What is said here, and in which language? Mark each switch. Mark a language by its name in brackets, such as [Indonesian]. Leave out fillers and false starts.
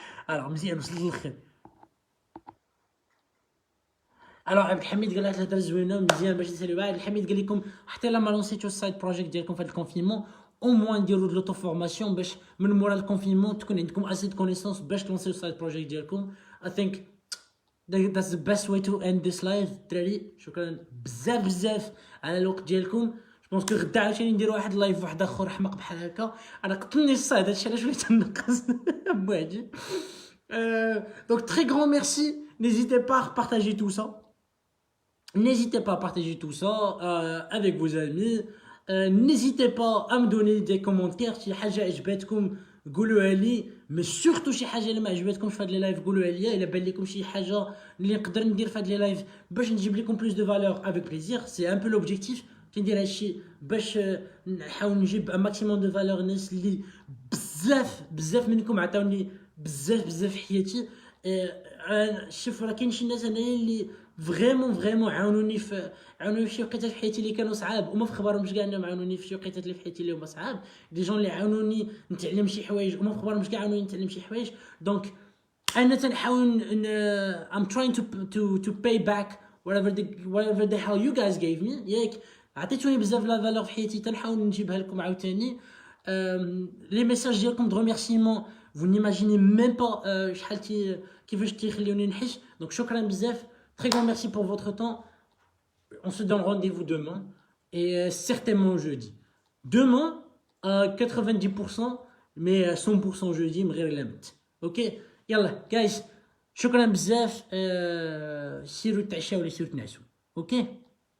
[Arabic] الوغ مزيان وصلت للخير. الوغ عبد الحميد قال لها الهضره زوينه مزيان باش نساليو. عبد الحميد قال لكم حتى لما لونسيتو السايد بروجيكت ديالكم في هذا الكونفينمون او موان ديروا د لوطو فورماسيون باش من مورا الكونفينمون تكون عندكم اسي دو كونيسونس باش تلونسيو السايد بروجيكت ديالكم. [English] I think that's the best way to end this live. [Arabic] دراري شكرا بزاف على الوقت ديالكم. جو بونس كو غدا عاوتاني ندير واحد اللايف واحد اخر حمق بحال هكا. انا قتلني الصايد هادشي علاش وليت نقص بوحدي. [French] Donc très grand merci. N'hésitez pas à partager tout ça. N'hésitez pas à partager tout ça avec vos amis. N'hésitez pas à me donner des commentaires. [Arabic] شي حاجه عجبتكم قولوها لي، مي سورتو شي حاجه اللي ما عجبتكمش في هاد لي لايف قولوها لي. الا بان لكم شي حاجه اللي نقدر ندير في هاد لي لايف باش نجيب لكم بلوس دو فالور افيك بليزير. سي ان بو لوبجيكتيف كندير هادشي باش نحاول نجيب ان ماكسيموم دو فالور. الناس اللي بزاف منكم عطاوني بزاف حياتي. شوف راه كاين شي ناس هنايا اللي فريمون عاونوني في شي وقيتات في حياتي اللي كانوا صعاب وما في خبارهمش كاع انهم عاونوني في شي وقيتات اللي في حياتي اللي هما صعاب. دي جون اللي عاونوني نتعلم شي حوايج وما في خبارهمش كاع عاونوني نتعلم شي حوايج. [English] دونك انا تنحاول I'm trying to pay back whatever the hell you guys gave me. [Arabic] ياك عطيتوني بزاف لا فالور في حياتي تنحاول نجيبها لكم عاوتاني. لي ميساج ديالكم دو ريميرسيمون vous n'imaginez même pas شحال كيفاش تيخليوني نحس. دونك شكرا بزاف. [French] Très grand merci pour votre temps. On se donne rendez-vous demain et certainement jeudi. Demain à 90% mais à 100% jeudi من غير لمت. [Arabic] اوكي يلا guys شكرا بزاف. سيروا تعشاو ولا سيروا تنعسوا. اوكي